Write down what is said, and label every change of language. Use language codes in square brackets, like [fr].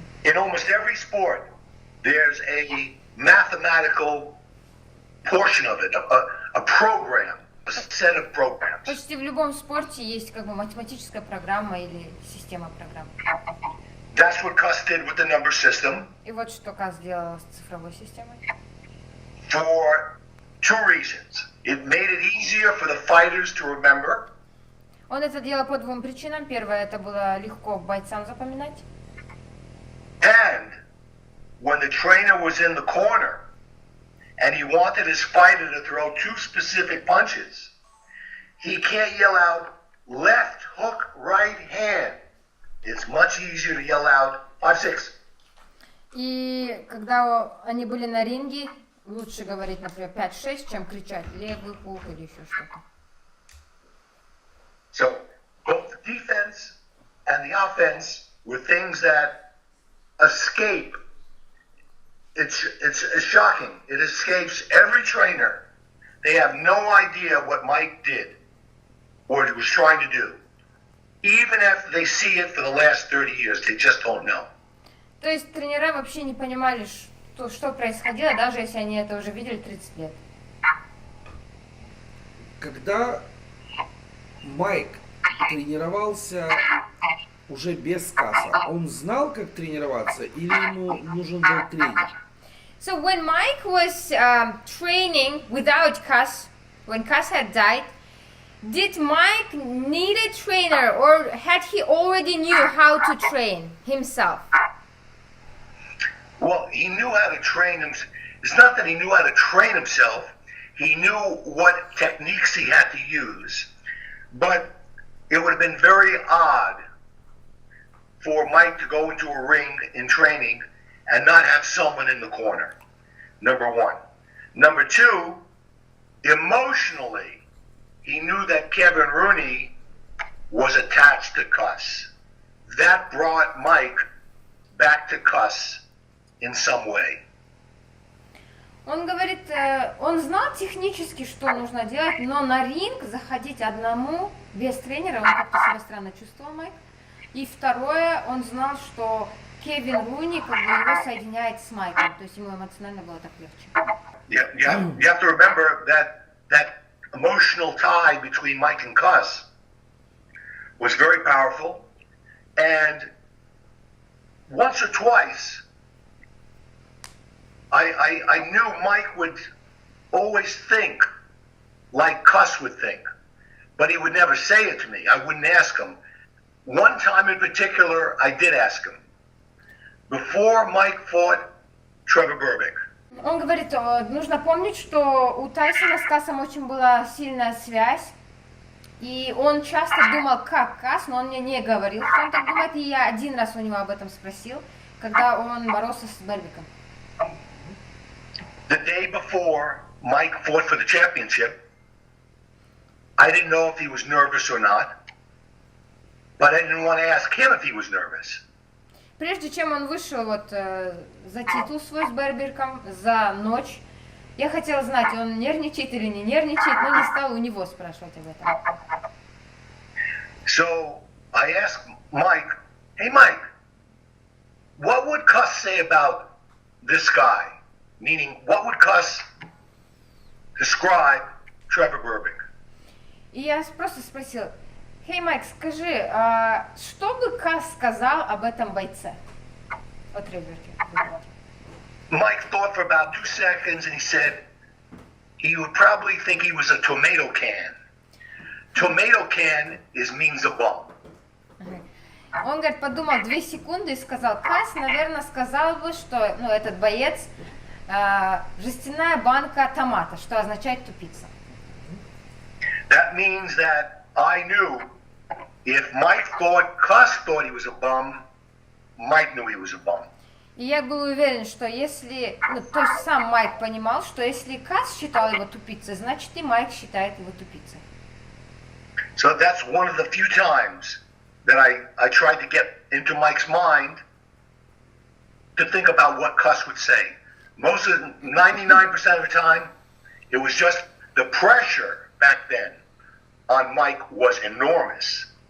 [en] In almost every sport, there's a mathematical portion of it, a program, a set of programs. [ru] Почти в любом спорте есть математическая программа или система программ. [en] That's what Cus did with the number system. [ru] И вот что Кас сделал с цифровой системой. [en] For 2 reasons. It made it easier for the fighters to remember. [ru] Он это делал по 2 причинам. Первое, это было легко бойцам запоминать. [en] And when the trainer was in the corner and he wanted his fighter to throw two specific punches, he can't yell out left hook, right hand. It's much easier to yell out 5-6. [ru] И когда они были на ринге, лучше говорить, например, 5-6, чем кричать левый хук или еще что-то. [en] So both the defense and the offense were things that escape. It's shocking. It escapes every trainer. They have no idea what Mike did or was trying to do. Even after they see it for the last 30 years, they just don't know. [ru] То есть тренера вообще не понимали, что происходило, даже если они это уже видели 30 лет. Когда Майк тренировался уже без Каса, он знал, как тренироваться, или ему нужен был тренер? [en] So when Mike was training without Cus, when Cus had died, did Mike need a trainer, or had he already knew how to train himself? Well, he knew how to train himself. It's not that he knew how to train himself. He knew what techniques he had to use. But it would have been very odd for Mike to go into a ring in training and not have someone in the corner, number one. Number two, emotionally, he knew that Kevin Rooney was attached to Cus. That brought Mike back to Cus in some way. [ru] Он говорит, он знал технически, что нужно делать, но на ринг заходить одному, без тренера, он как-то себя странно чувствовал, Майк. И второе, он знал, что Кевин Руни как бы его соединяет с Майком, то есть ему эмоционально было так легче. [en] You have to remember that emotional tie between Mike and Cus was very powerful, and once or twice, I knew Mike would always think like Cus would think, but he would never say it to me. I wouldn't ask him. One time in particular, I did ask him. Before Mike fought Trevor Burbick. [ru] Он говорит, нужно помнить, что у Тайсона с Касом очень была сильная связь, и он часто думал, как Кас, но он мне не говорил, что он так думает, и я один раз у него об этом спросил, когда он боролся с Бербиком. [en] The day before Mike fought for the championship, I didn't know if he was nervous or not, but I didn't want to ask him if he was nervous. [ru] Прежде чем он вышел вот за титул свой с Бербиком за ночь, я хотела знать, он нервничает или не нервничает, но не стала у него спрашивать об этом. [en] So I asked Mike, hey Mike, what would Cus say about this guy? Meaning, what would Cus describe Trevor Burbick? [ru] И я просто спросил, «Хей, Майк, скажи, что бы Кас сказал об этом бойце?» О Треворе. [en] Mike thought for about 2 seconds and he said he would probably think he was a tomato can. Tomato can means a bum. [ru] Он, говорит, подумал 2 секунды и сказал, Кас, наверное, сказал бы, что этот боец жестяная банка томата, что означает тупица. [en] That means that I knew if Mike thought Cus thought he was a bum, Mike knew he was a bum. [ru] И я был уверен, что если, то есть сам Майк понимал, что если Кас считал его тупицей, значит и Майк считает его тупицей. [en] So that's one of the few times that I tried to get into Mike's mind to think about what Cus would say. Most of 99% of the time, it was just the pressure back then on Mike was enormous.